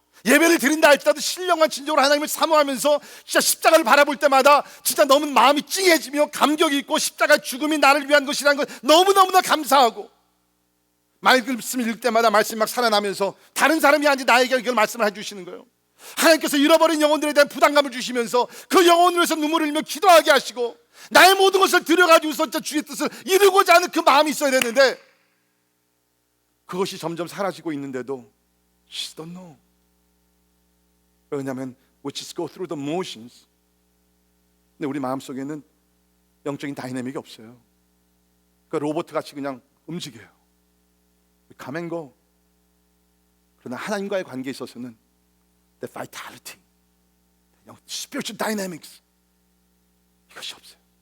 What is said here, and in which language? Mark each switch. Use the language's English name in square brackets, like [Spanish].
[Korean] 예배를 드린다 할지라도 신령한 진정으로 하나님을 사모하면서 진짜 십자가를 바라볼 때마다 진짜 너무 마음이 찡해지며 감격이 있고, 십자가의 죽음이 나를 위한 것이라는 걸 너무너무나 감사하고, 말씀을 읽을 때마다 말씀이 막 살아나면서 다른 사람이 아닌 나에게 이걸 말씀을 해주시는 거예요. 하나님께서 잃어버린 영혼들에 대한 부담감을 주시면서 그 영혼을 위해서 눈물을 흘리며 기도하게 하시고, 나의 모든 것을 들여가지고서 진짜 주의 뜻을 이루고자 하는 그 마음이 있어야 되는데, 그것이 점점 사라지고 있는데도 [English] She don't know. [Korean] 왜냐하면 [English] we just go through the motions. [Korean] 근데 우리 마음속에는 영적인 다이내믹이 없어요. 그러니까 로봇같이 그냥 움직여요. [English] Come and go. [Korean] 그러나 하나님과의 관계에 있어서는 [English] the vitality, spiritual dynamics, [Korean] 이것이 없어요.